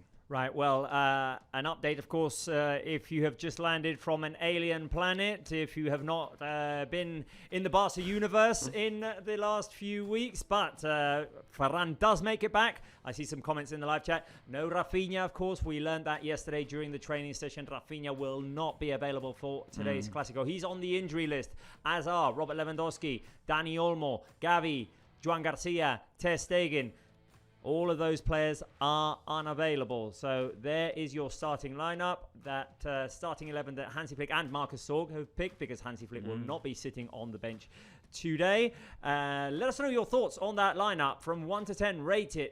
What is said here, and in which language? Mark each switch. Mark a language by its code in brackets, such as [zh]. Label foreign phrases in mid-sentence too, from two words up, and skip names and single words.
[en] Right, well, an update, of course, if you have just landed from an alien planet, if you have not been in the Barca universe in the last few weeks, but Ferran does make it back. I see some comments in the live chat. No Rafinha, of course. We learned that yesterday during the training session. Rafinha will not be available for today's Clásico. He's on the injury list, as are Robert Lewandowski, Dani Olmo, Gavi, Joan Garcia, Ter Stegen. All of those players are unavailable. So there is your starting lineup. That starting 11 that Hansi Flick and Marcus Sorg have picked, because Hansi Flick will not be sitting on the bench today. Let us know your thoughts on that lineup. From 1 to 10, rate it.